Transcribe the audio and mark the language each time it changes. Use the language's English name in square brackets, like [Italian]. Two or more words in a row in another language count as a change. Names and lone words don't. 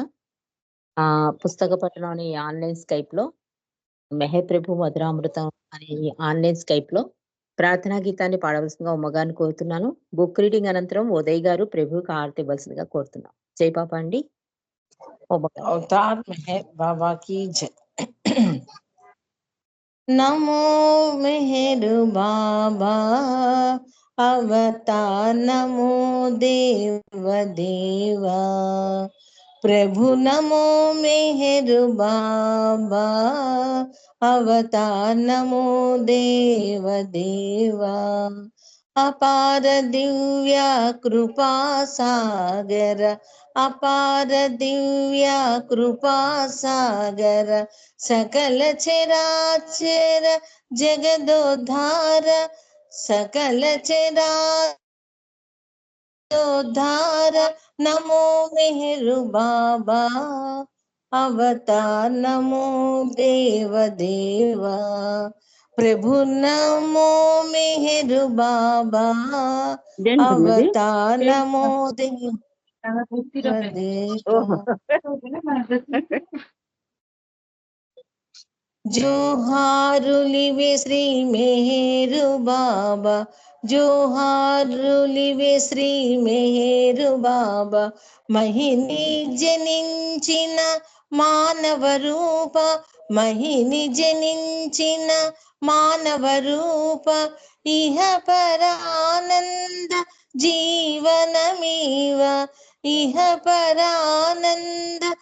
[Telugu] పుస్తక పఠనం ఈ ఆన్‌లైన్ స్కైప్‌లో 'మెహర్ ప్రభు మధురామృతం' అనే ఈ ఆన్‌లైన్ స్కైప్‌లో ప్రార్థనా గీతాన్ని పాడవలసిందిగా ఉమ్మగారిని కోరుతున్నాను. [English] book reading [Telugu] అనంతరం ఉదయ్ గారు ప్రభువుకి హారతి ఇవ్వాల్సిందిగా కోరుతున్నాం. జై బాబా అండి. ఉమ్మగారు. [Hindi] अवतार मेहर बाबा की जय। नमो मेहर बाबा अवतार, नमो देव देवा प्रभु, नमो मेहर बाबा अवतार, नमो देव देवा अपार दिव्य कृपा सागर, अपार दिव्य कृपा सागर सकल चराचर जगदोद्धार, सकल चराचरोद्धार नमो मेहरु बाबा अवतार, नमो देव देवा प्रभु, नमो मेहरु बाबा अवतार, नमो देव [Telugu] देवा జోహారులివే శ్రీ మెహరు బాబా, జోహారులివే శ్రీ మెహరు బాబా మహిని జనించిన మానవ రూప, మహిని జనించిన మానవ రూప ఇహ పరానంద జీవనమీవ, ఇహ పరానంద